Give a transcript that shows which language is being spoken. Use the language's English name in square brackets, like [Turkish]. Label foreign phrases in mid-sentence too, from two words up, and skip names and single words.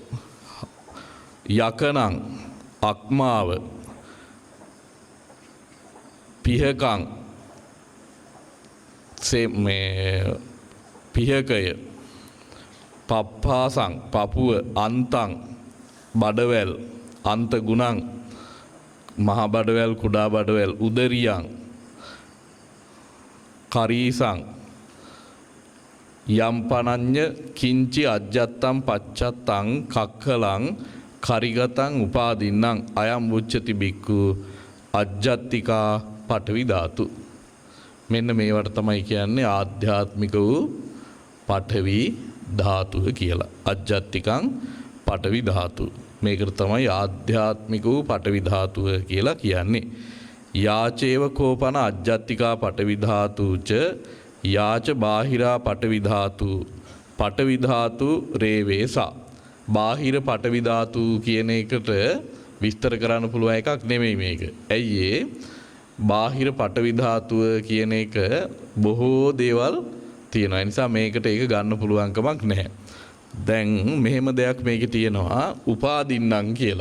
[Sinhala] යකනං අක්මාව, පිහකං මේ පිහකය, පප්පාසං පපුව, අන්තං බඩවැල්, [Pali] අන්ත ගුණං [Sinhala] මහ බඩවැල්, කුඩා බඩවැල්, [Pali] උදරියං කරීසං යම්පනඤ්ඤ කිංචි අජ්ජත්තං පච්චත්තං කක්ඛලං කරිගතං උපාදින්නම් අයම් උච්චති බික්ඛු අජ්ජත්තිකා පඨවි ධාතු. [Sinhala] මෙන්න මේවට තමයි කියන්නේ ආධ්‍යාත්මික වූ පඨවි ධාතුව කියලා. [Pali] අජ්ජත්තිකං පඨවි ධාතු. [Sinhala] මේකට තමයි ආධ්‍යාත්මික වූ පඨවි ධාතුව කියලා කියන්නේ. [Pali] යාචේව කෝපන අජ්ජත්තිකා පඨවි ධාතුච යාච බාහිරා පඨවි ධාතු. පඨවි ධාතු රේවේසා. [Sinhala] බාහිර පඨවි ධාතු කියන එකට විස්තර කරන්න පුළුවන් එකක් නෙමෙයි මේක. ඇයි ඒ? බාහිර පඨවි ධාතුව කියන එක බොහෝ දේවල් තියෙනවා. ඒ නිසා මේකට ඒක ගන්න පුළුවන් කමක් නැහැ. දැන් මෙහෙම දෙයක් මේකේ තියෙනවා, උපාදින්නම් කියලා.